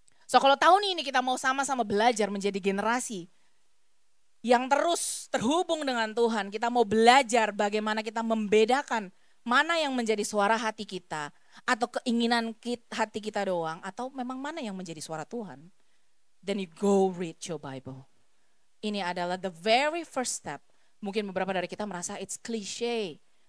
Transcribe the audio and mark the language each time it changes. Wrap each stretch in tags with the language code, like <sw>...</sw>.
<id>So kalau tahun ini kita mau sama-sama belajar menjadi generasi yang terus terhubung dengan Tuhan, kita mau belajar bagaimana kita membedakan mana yang menjadi suara hati kita atau keinginan hati kita doang atau memang mana yang menjadi suara Tuhan.</id> <en>Then you go read your Bible.</en> <id>Ini adalah</id> <en>the very first step.</en> <id>Mungkin beberapa dari kita merasa</id> <en>it's cliche.</en>